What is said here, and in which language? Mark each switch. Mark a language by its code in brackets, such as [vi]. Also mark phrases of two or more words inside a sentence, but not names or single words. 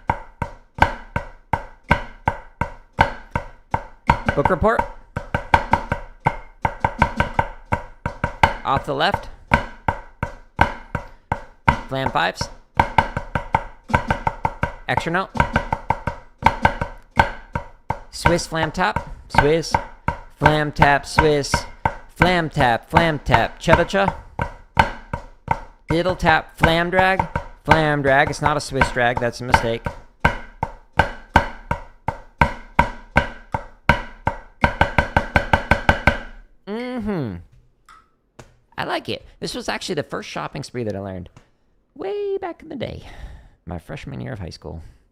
[en] Book report. Off the left. Flam fives. Extra note. Swiss flam tap. Swiss. Flam tap. Swiss. Flam tap. Flam tap. Cha-cha-cha. Diddle tap. Flam drag. Flam drag. It's not a Swiss drag. That's a mistake. like it. This was actually the first shopping spree that I learned way back in the day, my freshman year of high school.